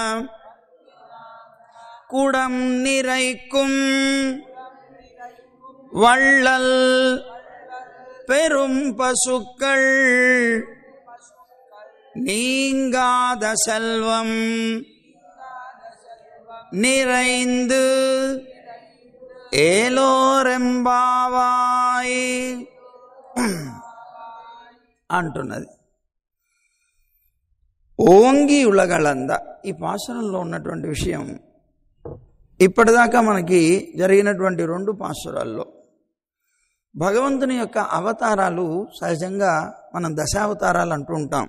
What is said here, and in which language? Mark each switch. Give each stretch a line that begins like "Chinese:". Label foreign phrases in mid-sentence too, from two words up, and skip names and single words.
Tamil: குடம் நிறைக்கும் வள்ளல் பெரும் பசுக்கள் நீங்காத செல்வம் நிறைந்து ఏలోరెంబావాయ్ అంటున్నది. ஓங்கி உலகளந்த
Telugu: ఈ పాసురంలో ఉన్నటువంటి విషయం ఇప్పటిదాకా మనకి జరిగినటువంటి 2 పాసురాల్లో భగవంతుని యొక్క అవతారాలు సహజంగా మనం దశావతారాలు అంటూ ఉంటాం.